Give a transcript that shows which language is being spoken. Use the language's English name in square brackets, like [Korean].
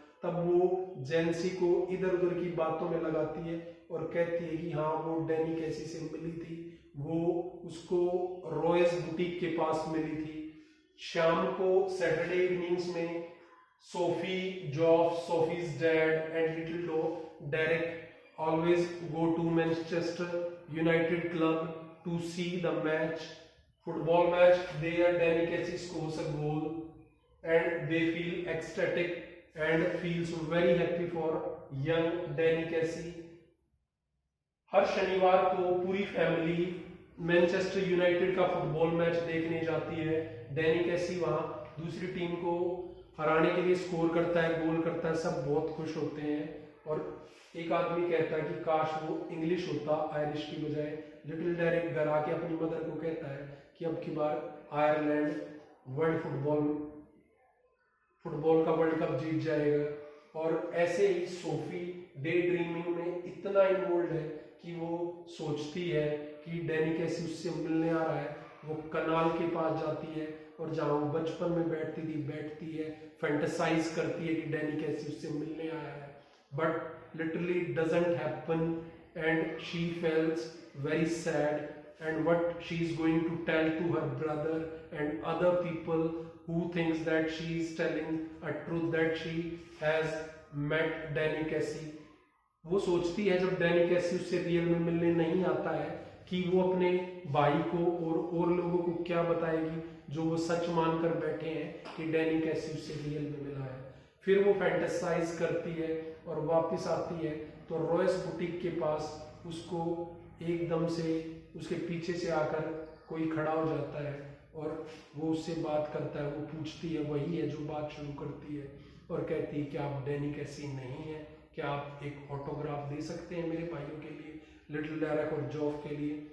[Hindi] तब वो जेंसी को इधर उधर की बातों में लगाती है और कहती है कि हाँ वो डैनी कैसी से मिली थी, वो उसको रॉयस बुटीक के पास मिली थी। शाम को सैटरडे इवनिंग्स में Sophie, जॉफ, Sophie's dad and little Derek [English] always go to Manchester United club to see the match, football match. There Danny Casey scores a goal and they feel ecstatic and feels very happy for young Danny Casey. [Hindi] हर शनिवार को पूरी family Manchester United का football match देखने जाती है। Danny कैसी वहां दूसरी टीम को हराने के लिए स्कोर करता है, गोल करता है, सब बहुत खुश होते हैं। और एक आदमी कहता है कि काश वो इंग्लिश होता आयरिश की बजाय। लिटिल डेरिक घर आके अपनी मदर को कहता है कि अब की बार आयरलैंड वर्ल्ड फुटबॉल का वर्ल्ड कप जीत जाएगा। और ऐसे ही सोफी डे ड्रीमिंग में इतना इन्वॉल्व है कि वो सोचती है कि डैनी कैसी उससे मिलने आ रहा है। वो कनाल के पास जाती है और जहाँ वो बचपन में बैठती थी बैठती है, फैंटेसाइज करती है कि डैनी कैसी उससे मिलने आया है। [English] But literally it doesn't happen and she feels very sad, and what she is going to tell to her brother and other people who thinks that she is telling a truth that she has met Danny Casey. [Hindi] वो सोचती है जब Danny कैसी उससे real में मिलने नहीं आता है कि वो अपने भाई को और लोगों को क्या बताएगी, जो वो सच मानकर बैठे हैं कि डैनी कैसी उससे रियल में मिला है। फिर वो फैंटेसाइज करती है और वापस आती है तो रॉयस बुटीक के पास उसको एकदम से उसके पीछे से आकर कोई खड़ा हो जाता है और वो उससे बात करता है। वो पूछती है, वही है जो बात शुरू करती है और कहती है कि आप डैनी कैसी नहीं है, क्या आप एक ऑटोग्राफ दे सकते हैं मेरे भाइयों के लिए, लिटिल डेरिक और जॉफ के लिए।